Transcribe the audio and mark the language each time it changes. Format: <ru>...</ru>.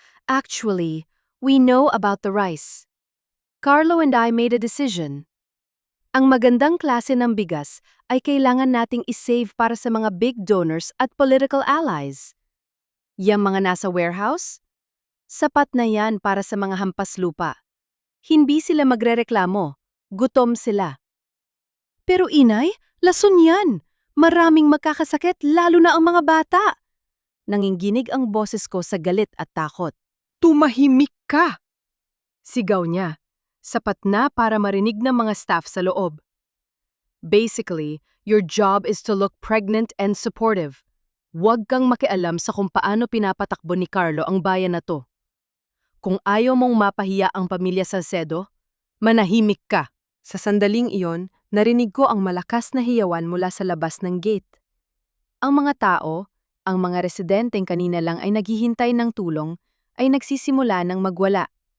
<en>Actually, we know about the rice. Carlo and I made a decision.</en> <tl>Ang magandang klase ng bigas ay kailangan nating isave para sa mga big donors at political allies. Yang mga nasa warehouse? Sapat na yan para sa mga hampas lupa. Hindi sila magrereklamo, gutom sila. Pero inay, lason yan! Maraming magkakasakit, lalo na ang mga bata. Nanginginig ang boses ko sa galit at takot. Tumahimik ka! Sigaw niya. Sapat na para marinig ng mga staff sa loob.</tl> <en>Basically, your job is to look pregnant and supportive.</en> <tl>Huwag kang makialam sa kung paano pinapatakbo ni Carlo ang bayan na to. Kung ayaw mong mapahiya ang pamilya Salcedo, manahimik ka. Sa sandaling iyon, narinig ko ang malakas na hiyawan mula sa labas ng gate. Ang mga tao, ang mga residenteng kanina lang ay naghihintay ng tulong, ay nagsisimula ng magwala.</tl>